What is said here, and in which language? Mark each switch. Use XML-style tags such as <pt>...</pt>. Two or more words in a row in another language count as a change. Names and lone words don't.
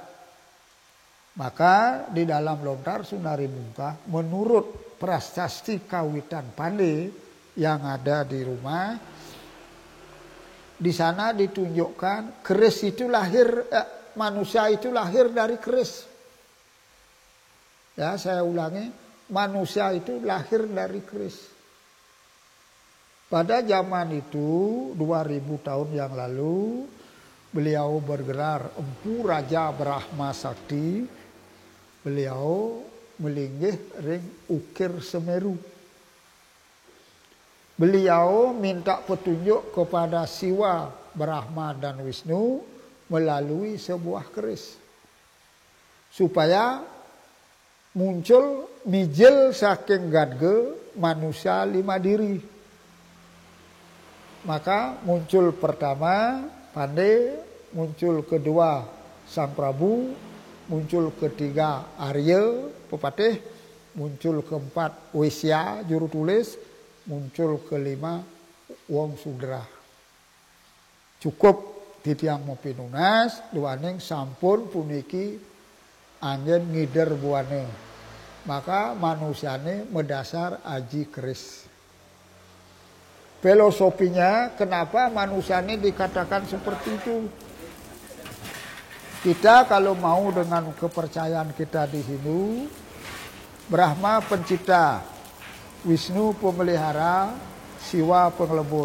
<id>Maka di dalam lontar Sungai Bungkah menurut prasasti kawitan Pandey yang ada di rumah, di sana ditunjukkan keris itu manusia itu lahir dari keris. Ya, saya ulangi, manusia itu lahir dari keris. Pada zaman itu 2000 tahun yang lalu beliau bergelar Empu Raja Brahma Sakti. Beliau</id> <ban>melinggih ring</ban> <id>Ukir Semeru. Beliau minta petunjuk kepada Siwa, Brahma dan Wisnu melalui sebuah keris. Supaya muncul</id> <ban>mijil saking</ban> <id>gadge manusia 5 diri. Maka muncul pertama Pandey, muncul kedua Sang Prabu, muncul ketiga Arya, pepatih, muncul keempat Wisya, juru tulis, muncul kelima Wong Sudra.</id> <ban>Cukup titiang mopinunas, duaning sampun puniki angin ngider buane.</ban> <id>Maka manusiane mendasar aji keris. Filosofinya kenapa manusia ini dikatakan seperti itu? Kita kalau mau dengan kepercayaan kita di sini, Brahma pencipta, Wisnu pemelihara, Siwa pengelebur.</id>